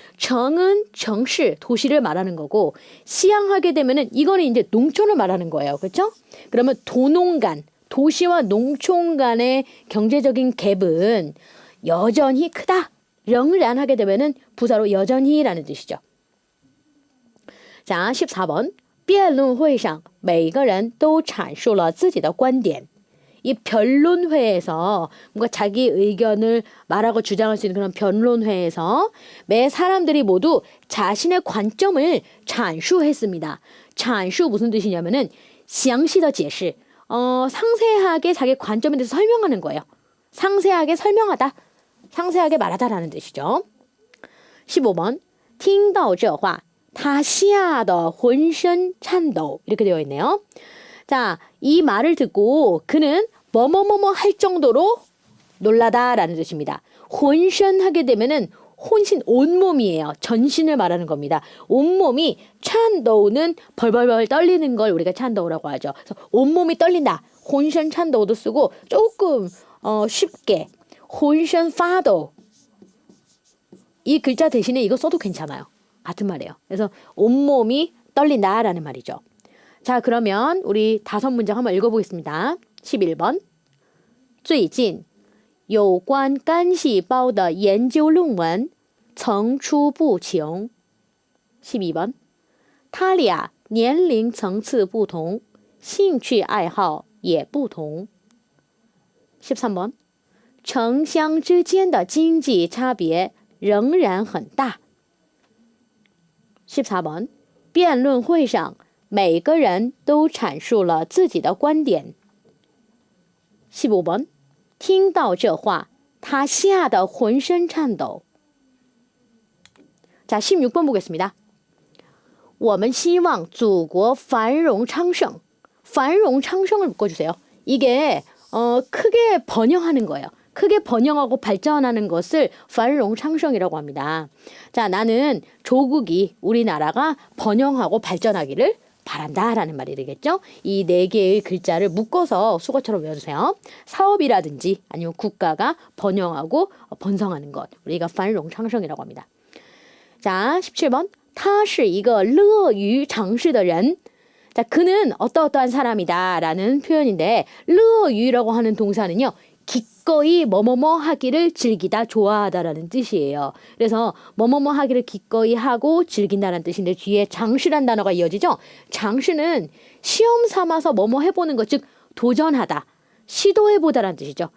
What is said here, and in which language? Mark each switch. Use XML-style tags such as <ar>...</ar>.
<ko>정은 정시, 도시를 말하는 거고 시향하게 되면은 이거는 이제 농촌을 말하는 거예요. 그렇죠? 그러면 도농 간, 도시와 농촌 간의 경제적인 갭은 여전히 크다. 仍然 하게 되면은 부사로 여전히라는 뜻이죠. 자, 14번.</ko> <zh>辩论会上每个人都阐述了自己的观点.</zh> <ko>이 변론회에서 뭔가 자기 의견을 말하고 주장할 수 있는 그런 변론회에서 매 사람들이 모두 자신의 관점을阐述했습니다. 阐述 무슨 뜻이냐면은</ko> <zh>详细的解释,</zh> <ko>상세하게 자기 관점에 대해서 설명하는 거예요. 상세하게 설명하다, 상세하게 말하다라는 뜻이죠. 15번.</ko> <zh>听到这话他吓得浑身颤抖</zh> <ko>이렇게 되어 있네요. 자, 이 말을 듣고 그는 뭐뭐뭐뭐 할 정도로 놀라다라는 뜻입니다. 혼신 하게 되면은 혼신 온몸이에요. 전신을 말하는 겁니다. 온몸이 찬도우는 벌벌벌 떨리는 걸 우리가 찬도우라고 하죠. 그래서 온몸이 떨린다. 혼신 찬도우도 쓰고 조금 쉽게 혼신 파도 이 글자 대신에 이거 써도 괜찮아요. 같은 말이에요. 그래서 온몸이 떨린다라는 말이죠. 자, 그러면 우리 5문장 한번 읽어보겠습니다. 11번.</ko> <zh>最近有关干细胞的研究论文层出不穷.</zh> <ko>12번.</ko> <zh>他俩年龄层次不同，兴趣爱好也不同.</zh> <ko>13번.</ko> <zh>城乡之间的经济差别仍然很大.</zh> <ko>14번.</ko> <zh>辩论会上每个人都阐述了自己的观点.</zh> <ko>15번.</ko> <zh>听到这话他吓得浑身颤抖.</zh> <ko>자, 16번 보겠습니다.</ko> <zh>我们希望祖国繁荣昌盛.</zh> <ko>繁荣昌盛을 묶어주세요. 이게 크게 번영하는 거예요. 크게 번영하고 발전하는 것을 繁荣昌盛이라고 합니다. 자, 나는 조국이, 우리나라가 번영하고 발전하기를 바란다라는 말이 되겠죠. 이 네 개의 글자를 묶어서 수거처럼 외워주세요. 사업이라든지 아니면 국가가 번영하고 번성하는 것. 우리가繁荣昌盛이라고 합니다. 자, 17번.</ko> <zh>他是一个乐于尝试的人.</zh> <ko>자, 그는 어떠어떠한 사람이다 라는 표현인데 乐于라고 하는 동사는요. 기꺼이 뭐뭐뭐 하기를 즐기다, 좋아하다라는 뜻이에요. 그래서 뭐뭐뭐 하기를 기꺼이 하고 즐긴다는 뜻인데 뒤에 장시란 단어가 이어지죠. 장시는 시험 삼아서 뭐뭐 해보는 것, 즉 도전하다, 시도해보다라는 뜻이죠.</ko>